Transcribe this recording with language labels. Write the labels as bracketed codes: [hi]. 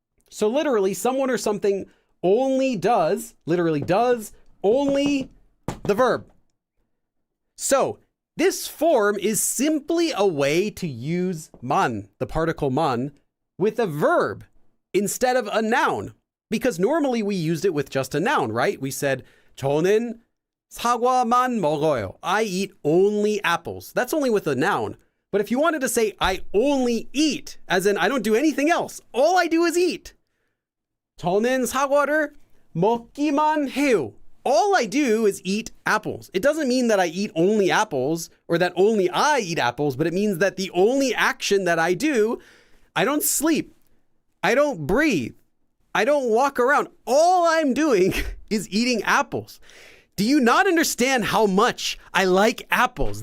[en] So literally, someone or something only does, literally does, only the verb. So this form is simply a way to use man, the particle man, with a verb instead of a noun. Because normally we used it with just a noun, right? [ko] We said, 저는 사과만 먹어요. [en] I eat only apples. That's only with a noun. But if you wanted to say, I only eat, as in I don't do anything else, all I do is eat. [ko] 저는 사과를 먹기만 해요. [en] All I do is eat apples. It doesn't mean that I eat only apples or that only I eat apples, but it means that the only action that I do, I don't sleep, I don't breathe, I don't walk around. All I'm doing is eating apples. Do you not understand how much I like apples?